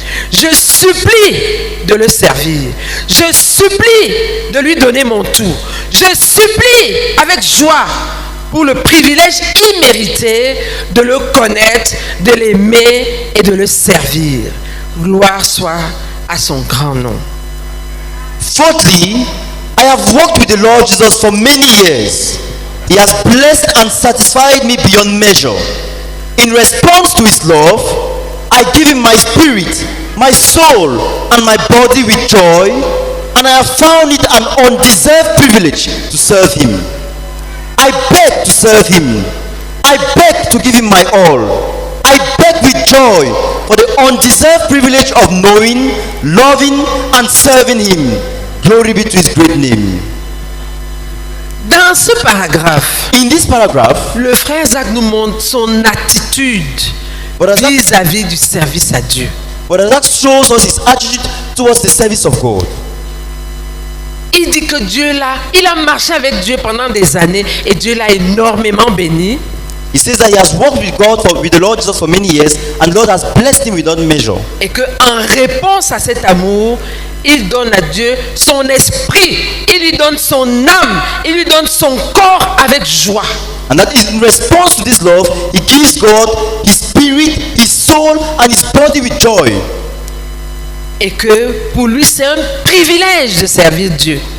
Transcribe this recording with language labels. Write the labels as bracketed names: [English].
[French] Je supplie de le servir. Je supplie de lui donner mon tout. Je supplie avec joie pour le privilège immérité de le connaître, de l'aimer et de le servir. Gloire soit à son grand nom. [English] Fourthly, I have walked with the Lord Jesus for many years. He has blessed and satisfied me beyond measure. In response to his love, I give him my spirit, my soul, and my body with joy, and I have found it an undeserved privilege to serve him. I beg to serve him. I beg to give him my all. I beg with joy for for the undeserved privilege of knowing, loving, and serving Him. Glory be to His great name. [French] Dans ce paragraphe, [English] In this paragraph, [French] le frère Zach nous montre son attitude [English] Brother Zach, [French] vis-à-vis du service à Dieu. [English] Brother Zach shows us his attitude towards the service of God. [French] Il dit que Dieu l'a, il a marché avec Dieu pendant des années et Dieu l'a énormément béni. [English] He says that he has walked with God, with the Lord Jesus for many years, and the Lord has blessed him without measure. [French] Et qu'en réponse à cet amour, il donne à Dieu son esprit, il lui donne son âme, il lui donne son corps avec joie. [English] And that is in response to this love, he gives God his spirit, his soul, and his body with joy. [French] Et que pour lui, c'est un privilège de servir Dieu.